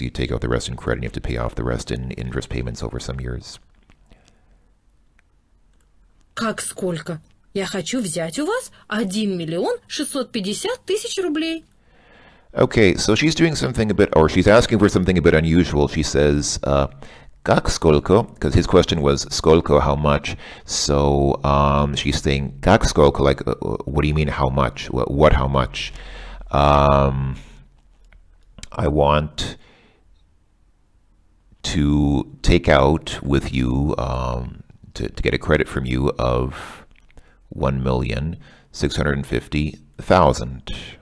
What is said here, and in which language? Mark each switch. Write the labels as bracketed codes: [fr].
[en] You take out the rest in credit, and you have to pay off the rest in interest payments over some years. [ru] Как сколько? Я хочу взять у вас 1 миллион 650 тысяч рублей. [en] Okay, so she's doing something a bit, or she's asking for something a bit unusual. She says, [ru] как сколько? [en] Because his question was, сколько, how much? So she's saying, [ru] как сколько? [en] Like, what do you mean, how much? What, how much? I want to take out with you, to get a credit from you of 1,650,000.